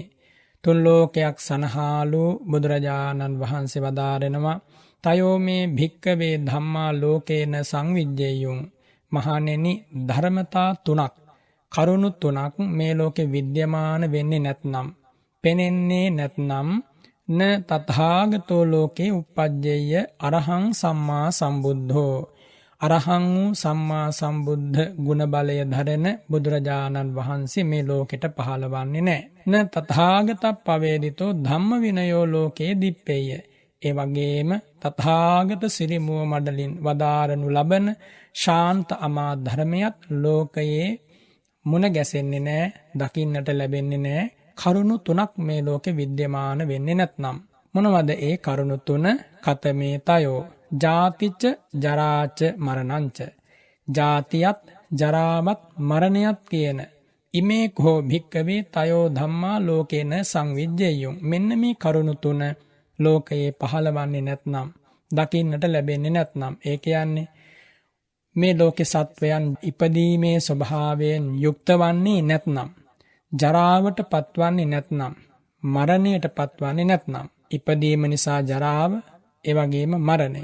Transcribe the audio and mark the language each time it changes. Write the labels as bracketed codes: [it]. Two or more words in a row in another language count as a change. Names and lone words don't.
[si] තුන් ලෝකයක් සනහාලු බුදුරජාණන් වහන්සේ වදාරෙනවා [pi] තයෝ මේ භික්කවේ ධම්මා ලෝකේන සංවිජ්ජේයුං. [si] මහණෙනි, ධර්මතා තුනක් කරුණු තුනක් මේ ලෝකෙ විද්‍යමාන වෙන්නේ නැත්නම්, පෙනෙන්නේ නැත්නම් [pi] න තථාගතෝ ලෝකේ උප්පජ්ජේය අරහං සම්මා සම්බුද්ධෝ. [si] අරහං වූ සම්මා සම්බුද්ධ ගුණ බලය ධරන බුදුරජාණන් වහන්සේ මේ ලෝකෙට පහළවන්නේ නැහැ. [pi] න තථාගතප්පවේදිතෝ ධම්ම විනයෝ ලෝකේ දිප්පෙය්‍ය. [si] ඒ වගේම තථාගත සිරිමුව මඩලින් වදාරනු ලබන ශාන්ත අමා ධර්මයක් ලෝකයේ මුණ ගැසෙන්නේ නැහැ, දකින්නට ලැබෙන්නේ නැහැ. කරුණු තුනක් මේ ලෝකෙ විද්‍යමාන වෙන්නේ නැත්නම් මොනවද ඒ කරුණු තුන? [pi] කතමේ තයෝ ජාතිච්ච ජරාච මරණංච. [si] ජාතියත් ජරාවත් මරණයත් කියන [pi] ඉමේ කෝ භික්කවේ තයෝ ධම්මා ලෝකේන සංවිජ්ජේයුං. [si] මෙන්න මේ කරුණු තුන ලෝකයේ පහළවන්නේ නැත්නම්, දකින්නට ලැබෙන්නේ නැත්නම්, ඒ කියන්නේ මේ ලෝකේ සත්වයන් ඉපදීමේ ස්වභාවයෙන් යුක්ත වන්නේ නැත්නම්, ජරාවට පත්වන්නේ නැත්නම්, මරණයට පත්වන්නේ නැත්නම්, ඉපදීම නිසා ජරාව, ඒ වගේම මරණය.